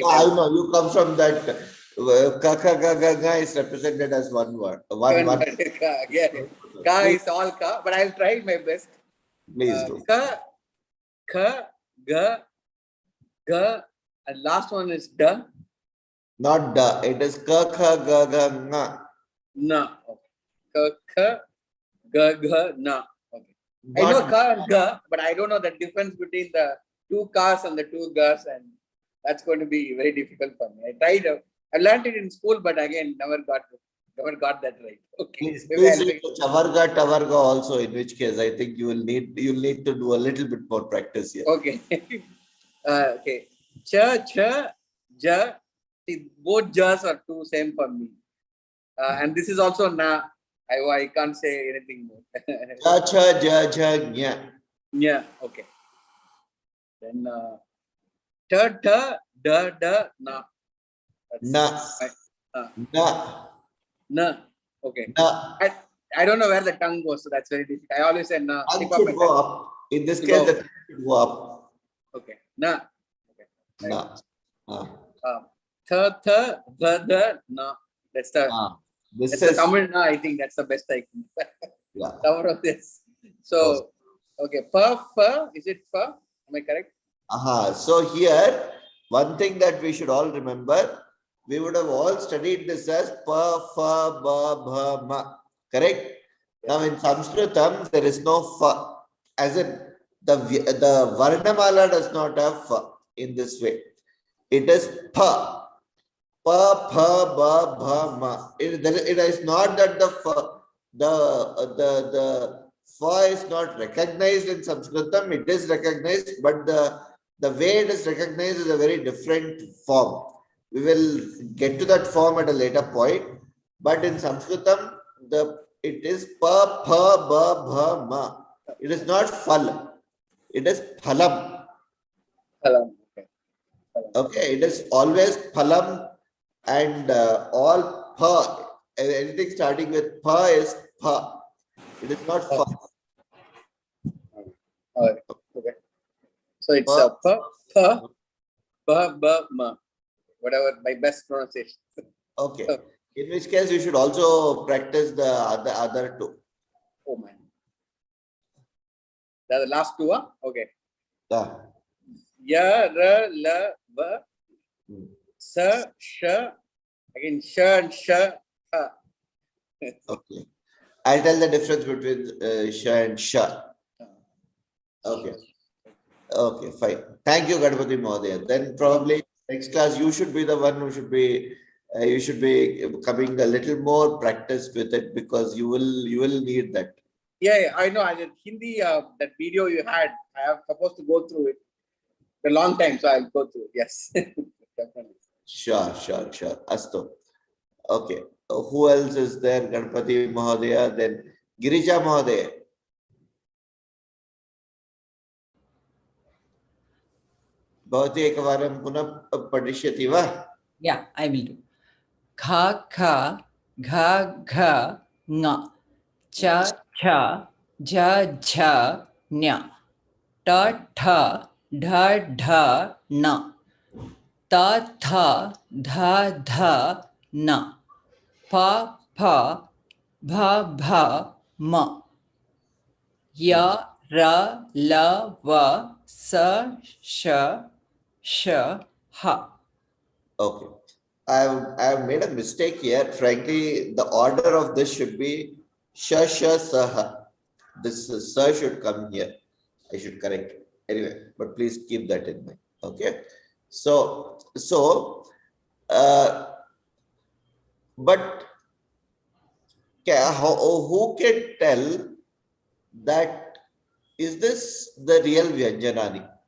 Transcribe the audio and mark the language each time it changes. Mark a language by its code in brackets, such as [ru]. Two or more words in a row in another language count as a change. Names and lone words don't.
[en] I know you come from that. Ka ga is represented as one word. One word. Yeah, ka is all ka, but I'll try my best. Please do. Ka, ga, and last one is da. Not da. It is ka ga nga. Na. Okay. Ka, ga, na. Okay. I know ka and ga, but I don't know the difference between the two kas and the two gas, and that's going to be very difficult for me. I tried. I learned it in school, but again, never got that right. Okay. Please read Chavarga, Tavarga also, in which case I think you'll need to do a little bit more practice here. Okay. Okay. Cha, ja. See, bothjas are two same for me. And this is also na. I can't say anything more. Cha, ja, ja, nya. Yeah. Okay. Then ta, ta, da, da, na. Na. Na. Na. Okay. Na. I don't know where the tongue goes, so that's very difficult. I always say na. Tongue should go up. In this case, the tongue should go up. Okay. Na. Okay. Na. Tha, tha, da, da, na. That's the the Tamil na. I think that's the best I can cover of this. So, okay. Pa, fa. Is it fa? Am I correct? So here, one thing that we should all remember, we would have all studied this as pa, fa, ba, bha, ma. Correct? Now in Sanskritam, there is no fa. As in, the Varnamaala does not have fa in this way. It is pa. Pa, pha, ba, bha, ma. It is not that the fa, the fa is not recognized in Sanskritam. It is recognized, but the way it is recognized is a very different form. We will get to that form at a later point. But in Sanskritam, it is pa, pha, ba, bha, ma. It is not phal. It is phalam. Phalam. Okay, it is always phalam, and all pha. Anything starting with pha is pha. It is not pha. Okay. So it's a pa, pha, ba, ba, ma. Whatever my best pronunciation. Okay. In which case you should also practice the other two. Oh man. The last two, huh? Okay. Ya, ra, la, ba, sa, sha. Again, sha and sha, ha. Okay. I'll tell the difference between sha and sha. Okay. Okay, fine. Thank you, Ganapati Mahodaya. Then probably next class you should be the one who should be you should be coming a little more practiced with it, because you will need that. Yeah, I know. I did Hindi, that video you had, I am supposed to go through it a long time, so I'll go through it. Yes. Definitely. Sure. Astu. Okay. Who else is there? Ganapati Mahodaya, then Girija Mahodaya. [sa] भवती एकवारं पुनः पठिष्यति वा? [en] Yeah, I will do. Kha, kha, gha, gha, nga. Cha, cha, ja, jha, nya. Ta, tha, dha, dha, na. Ta, tha, dha, dha, na. Pa, pha, bha, bha, ma. Ya, ra, la, va, sa, sha, sha, ha. Okay. I have made a mistake here. Frankly, the order of this should be sha, sha, saha. This sa should come here. I should correct it. Anyway, but please keep that in mind. Okay. So but who can tell that is this the real Vyanjanani?